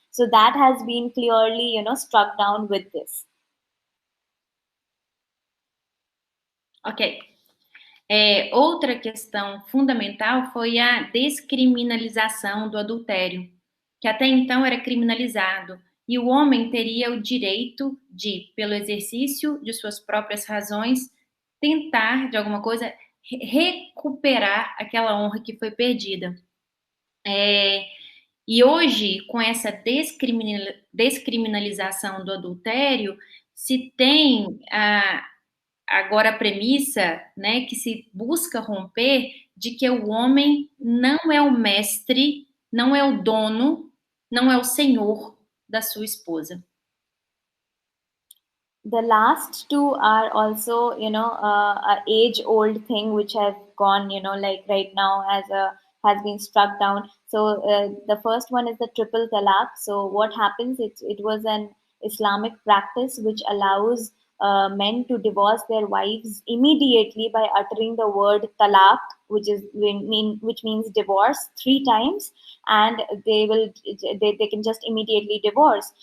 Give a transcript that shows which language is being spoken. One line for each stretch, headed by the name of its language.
English: So that has been clearly struck down with this. Ok.
Portuguese: Outra questão fundamental foi a descriminalização do adultério, que até então era criminalizado, e o homem teria o direito de, pelo exercício de suas próprias razões, tentar, de alguma coisa, recuperar aquela honra que foi perdida. E hoje, com essa descriminalização do adultério, se tem agora a premissa, né, que se busca romper, de que o homem não é o mestre, não é o dono, não é o senhor da sua esposa.
English: The last two are also a age old thing which have gone, like right now has been struck down. So the first one is the triple talaq. So what happens, it was an Islamic practice which allows men to divorce their wives immediately by uttering the word talaq, which means divorce, 3 times, and they can just immediately divorce.